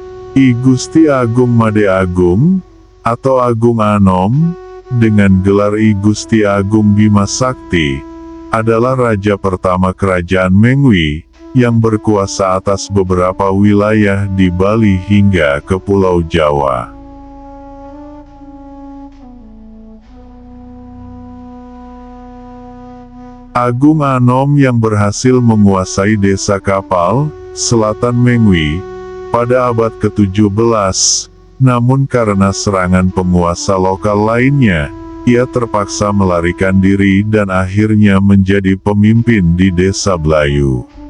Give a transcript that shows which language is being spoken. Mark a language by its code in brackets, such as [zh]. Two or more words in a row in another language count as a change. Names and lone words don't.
[id] I Gusti Agung Made Agung, atau Agung Anom, dengan gelar I Gusti Agung Bima Sakti, adalah raja pertama kerajaan Mengwi, yang berkuasa atas beberapa wilayah di Bali hingga ke Pulau Jawa. Agung Anom yang berhasil menguasai desa Kapal, selatan Mengwi, pada abad ke-17, namun karena serangan penguasa lokal lainnya, ia terpaksa melarikan diri dan akhirnya menjadi pemimpin di desa Blayu.